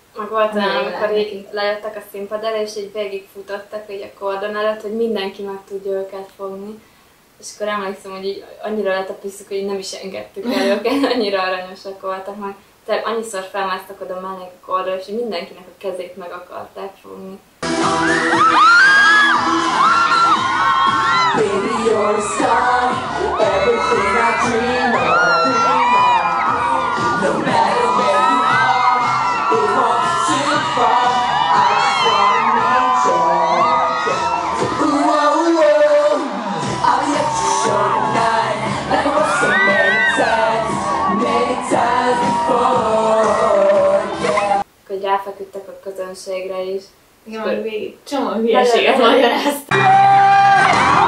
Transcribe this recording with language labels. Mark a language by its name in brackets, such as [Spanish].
[Hungarian] Meg volt olyan, amikor így lejöttek a színpad elé, és így végigfutottak így a kordon előtt, hogy mindenki meg tudja őket fogni. És akkor emlékszem, hogy így annyira letapisztuk, hogy így nem is engedtük el őket, annyira aranyosak voltak, meg tehát annyiszor felmásztak oda mellé a kordra, és mindenkinek a kezét meg akarták fogni. [English] Baby, you're a star, everything I dream of. No matter where you are, it won't be too far. I just wanna meet you. Ooh, oh, oh, I'll let you show tonight, like I've so many times before. Yeah. [Hungarian] Hogy ráfeküdtek a közönségre is. Igen, hogy végig csomó hülyeséget magyaráztam.